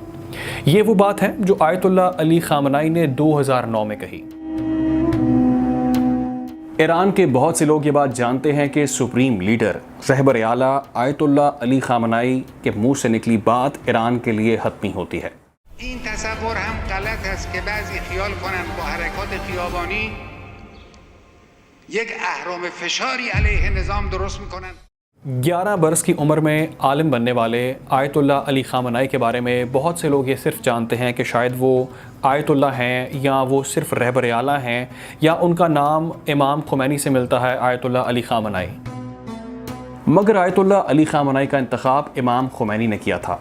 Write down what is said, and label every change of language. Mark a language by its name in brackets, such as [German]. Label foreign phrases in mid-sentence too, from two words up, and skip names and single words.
[Urdu] یہ وہ بات ہے جو آیت اللہ علی خامنائی نے 2009 میں کہی۔ ایران کے بہت سے لوگ یہ بات جانتے ہیں کہ سپریم لیڈر رہبر اعلیٰ آیت اللہ علی خامنائی کے منہ سے نکلی بات ایران کے لیے حتمی ہوتی ہے۔ [Persian] این تصور هم غلط است که بعضی خیال کنند با حرکات خیابانی یک اهرام فشاری علیه نظام درست میکنند۔ [Urdu] 11 برس کی عمر میں عالم بننے والے آیت اللہ علی خامنائی کے بارے میں بہت سے لوگ یہ صرف جانتے ہیں کہ شاید وہ آیت اللہ ہیں، یا وہ صرف رہبر اعلیٰ ہیں، یا ان کا نام امام خمینی سے ملتا ہے، آیت اللہ علی خامنائی۔ مگر آیت اللہ علی خامنائی کا انتخاب امام خمینی نے کیا تھا۔